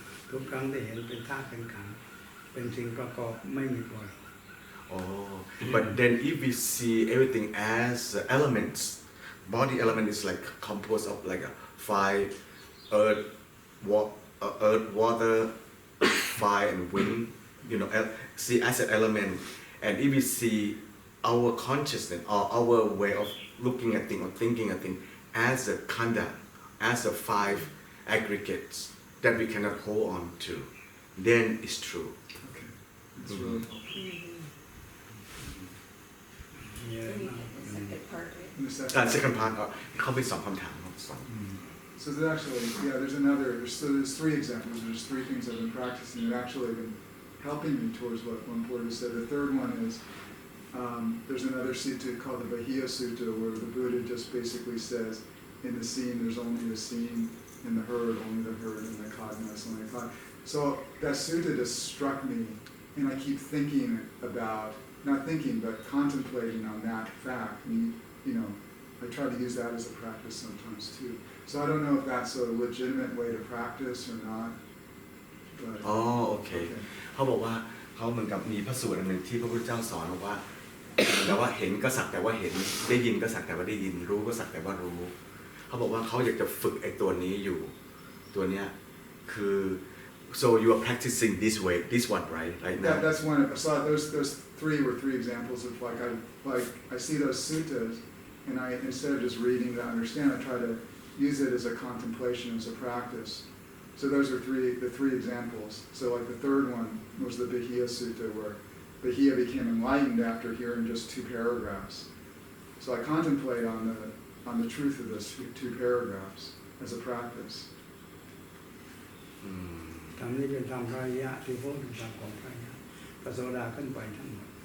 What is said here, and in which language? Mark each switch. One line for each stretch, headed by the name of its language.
Thai: ทุกครั้งที่เห็นเป็นธาตุเป็นขันธ์เป็นสิ่งประกอบไม่มีตัวเรา
English: Oh, but then if we see everything as elements, body element is like composed of like a fire, earth, water, fire and wind. You know, see as an element, and if we see our consciousness or our way of looking at things or thinking at things as a khanda, as a five aggregates that we cannot hold on to, then it's true. Okay, that's really helpful. Second part, right? And the Second part,
Thai: เขาเป็น2 คำถามสอง
English: So there's actually, there's 3 examples. There's 3 things I've been practicing that actually have been helping me towards what Luang Por said. The third one is, there's another sutta called the Bahiya Sutta, where the Buddha just basically says, in the seen, there's only the seen, in the heard, only the heard, in the cognizance, only the cognizance. So that sutta just struck me, and I keep thinking about, not thinking, but contemplating on that fact. And, you know, I try to use that as a practice sometimes too. So I don't know if that's a legitimate way to practice or not. But,
Thai: อ๋อโอเคเขาบอกว่าเขาเหมือนกับมีพระสูตรอันหนึ่งที่พระพุทธเจ้าสอนบอกว่าแต่ว่าเห็นก็สักแต่ว่าเห็นได้ยินก็สักแต่ว่าได้ยินรู้ก็สักแต่ว่ารู้เขาบอกว่าเขาอยากจะฝึกไอ้ตัวนี้อยู่ตัวเนี้ยคือ
English: so you are practicing this way this one right now that's one of so those 3 examples of I see those suttas, and I, instead of just reading to understand, I try to use it as a contemplation, as a practice. So those are the 3 examples. So like the third one was the Bahiya Sutta, where Bahiya became enlightened after hearing just 2 paragraphs. So I contemplate on the truth of those 2 paragraphs as a practice.
Thai: ธรรมนี้เป็นธรรมพระอริยะที่พูดถึงธรรมของพระอริยะพระโสดาขึ้นไปทั้งหมด